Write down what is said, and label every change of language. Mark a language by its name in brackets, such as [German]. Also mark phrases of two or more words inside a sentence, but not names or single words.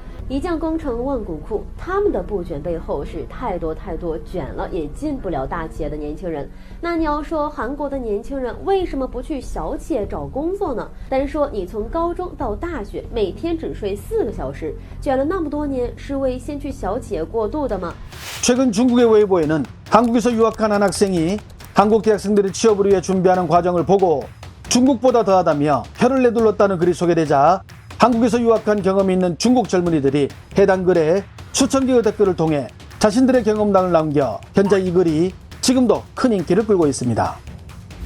[Chinese] 一将功成万骨枯，他们的不卷背后是太多卷了也进不了大企业的年轻人。那你要说韩国的年轻人为什么不去小企业找工作呢？单说你从高中到大学每天只睡4个小时，卷了那么多年，是为先去小企业过渡的吗？ [Korean] 최근 중국의 웨이보에는 한국에서 유학한 한 학생이 한국 대학생들이 취업을 위해 준비하는 과정을 보고 중국보다 더하다며 혀를 내둘렀다는 글이 소개되자 한국에서 유학한 경험이 있는 중국 젊은이들이 해당 글에 수천 개의 댓글을 통해 자신들의 경험담을 남겨 현재 이 글이 지금도 큰 인기를 끌고 있습니다.